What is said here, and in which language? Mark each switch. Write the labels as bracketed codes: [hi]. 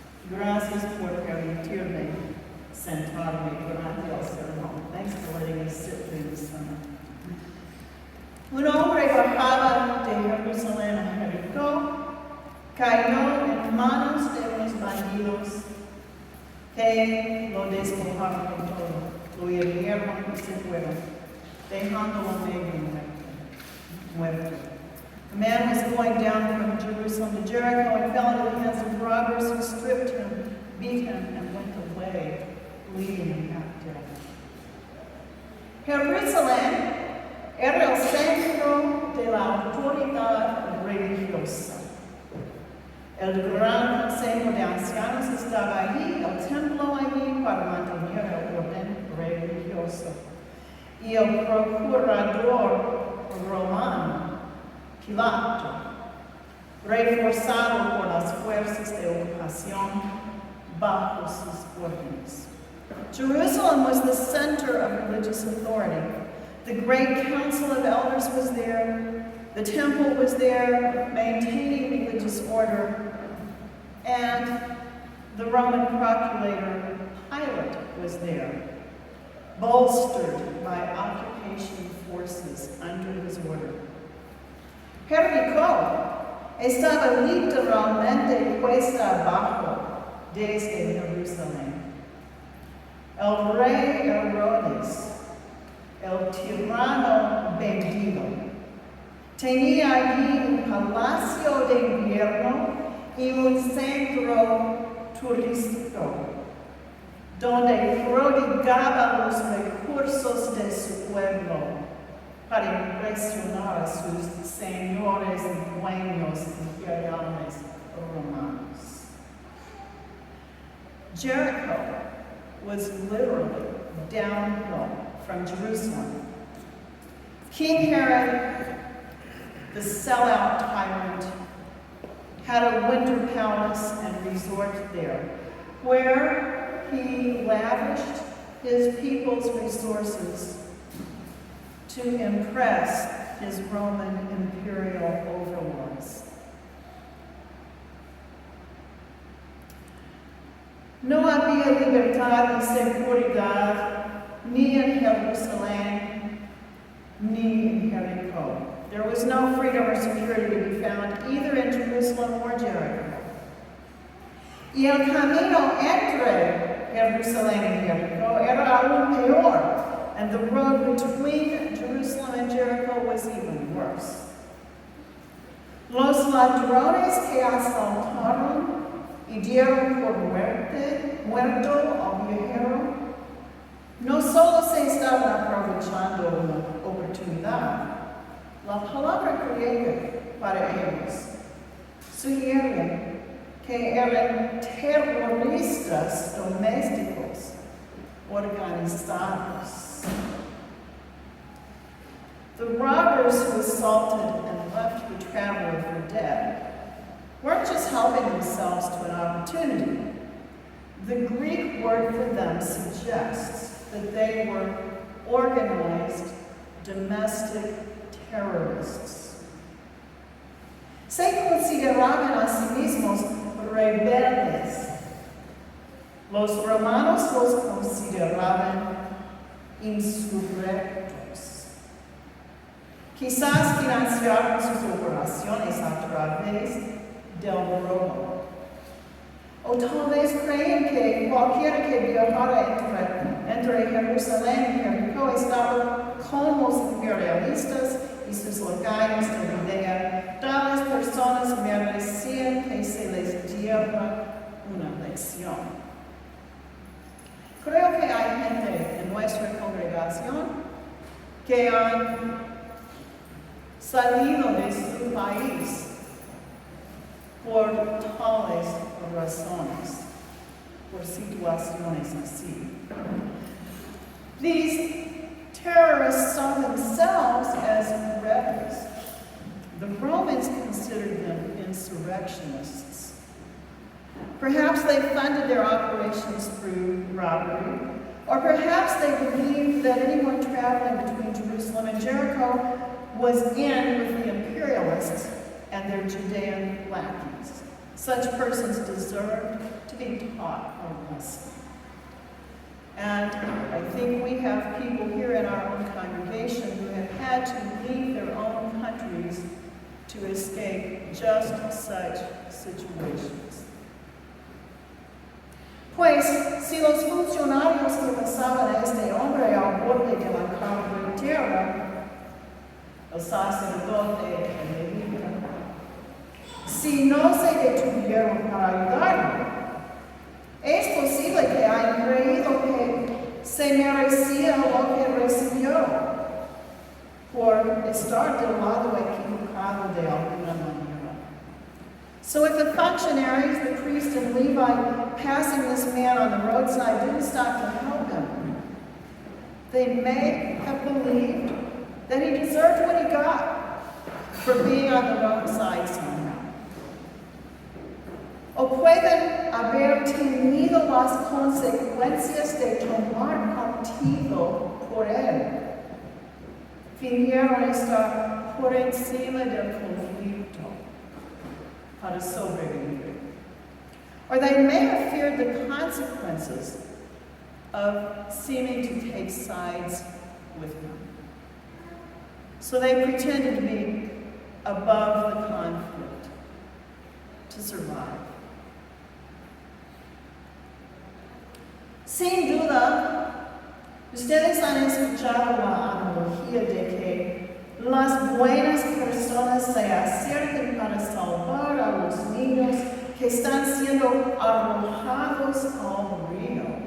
[es] Gracias por permitirme sentarme durante el sermón. [en] Thanks for letting me sit through the sermon. [es] Un hombre bajaba de Jerusalén a Jericó, cayó en manos de unos bandidos que lo despojaron de todo, lo hirieron y se fueron, dejándolo medio muerto. [en] A man was going down from Jerusalem to Jericho and fell into the hands of robbers who stripped him, beat him, and went away, leaving him half dead. [es] Jerusalén era el centro de la autoridad religiosa. El gran consejo de ancianos estaba allí, el templo allí para mantener el orden religioso. Y el procurador romano, Pilato, reforzado por las fuerzas de ocupación bajo sus órdenes. [en] Jerusalem was the center of religious authority. The great council of elders was there. The temple was there, maintaining religious order. And the Roman procurator Pilate was there, bolstered by occupation forces under his order. [es] Jericó estaba literalmente puesta abajo desde Jerusalén. El rey Herodes, el tirano vendido, tenía allí un palacio de invierno y un centro turístico, donde prodigaba los recursos de su pueblo para impresionar a sus señores y dueños imperiales romanos. [en] Jericho was literally downhill from Jerusalem. King Herod, the sellout tyrant, had a winter palace and resort there, where he lavished his people's resources to impress his Roman imperial overlords. [es] No había libertad y seguridad ni en Jerusalén ni en Jericó. [en] There was no freedom or security to be found either in Jerusalem or Jericho. [es] Y el camino entre Jerusalén y Jericó era aún peor, [en] and the road between Jerusalem and Jericho was even worse. [es] Los ladrones que asaltaron y dieron por muerto al viajero no solo se estaban aprovechando una oportunidad. La palabra griega para ellos sugiere que eran terroristas domésticos organizados. [en] The robbers who assaulted and left the traveler for dead weren't just helping themselves to an opportunity. The Greek word for them suggests that they were organized domestic terrorists. [es] Se consideraban a sí mismos rebeldes. Los romanos los consideraban insurrectos. Quizás financiaron sus operaciones a través del robo. O tal vez creen que cualquiera que viajara entre Jerusalén y Jericó estaba con los imperialistas y sus lacayos de Judea. Tales personas merecían que se les diera una lección. Creo que hay gente en nuestra congregación que han salido de su país por tales razones, por situaciones así. [en] These terrorists saw themselves as rebels. The Romans considered them insurrectionists. Perhaps they funded their operations through robbery, or perhaps they believed that anyone traveling between Jerusalem and Jericho was in with the imperialists and their Judean lackeys. Such persons deserve to be taught a lesson. And I think we have people here in our own congregation who have had to leave their own countries to escape just such situations. [es] Pues, si los funcionarios que pasaban a este hombre al borde de la carretera, el sacerdote, el levita, si no se detuvieron para ayudarlo, es posible que hayan creído que se merecía lo que recibió por estar del lado equivocado de alguna manera. [en] So if the functionaries, the priest and Levite, passing this man on the roadside didn't stop to help him, they may have believed that he deserved what he got for being on the wrong side somehow. [es] O pueden haber tenido las consecuencias de tomar partido por él. Fingieron estar por encima del conflicto para sobrevivir. [en] Or they may have feared the consequences of seeming to take sides with him. So they pretended to be above the conflict to survive. [es] Sin duda, ustedes han escuchado la analogía de que las buenas personas se acercan para salvar a los niños que están siendo arrojados al río.